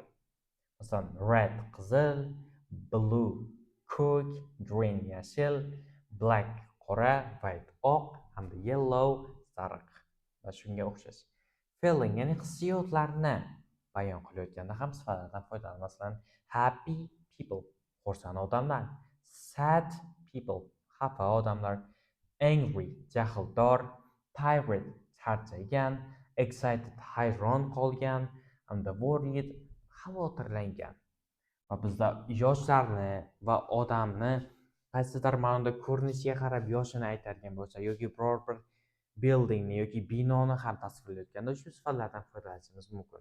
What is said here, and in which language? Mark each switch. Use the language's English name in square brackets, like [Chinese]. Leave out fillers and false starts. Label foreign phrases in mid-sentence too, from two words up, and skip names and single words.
[Uzbek] Masalan, red qizil, blue ko'k, green yashil, black qora, white oq hamda yellow sariq va shunga o'xshash. Feeling ya'ni hissiyotlarni bayon qilayotganda ham sifatlardan foydalanadi. Masalan, [English] happy people [Uzbek] xursand odamlar, [English] sad people [Uzbek] xafa odamlar, angry jahldor, tired charchagan, excited hayron qolgan hamda worried xavotirlangan. Va bizda yoshlarni va odamni qaysidir ma'noda ko'rinishiga qarab yoshini aytadigan bo'lsa yoki biror bir buildingni yoki binoni ham tasvirlayotganda shu sifatlardan foydalanishimiz mumkin.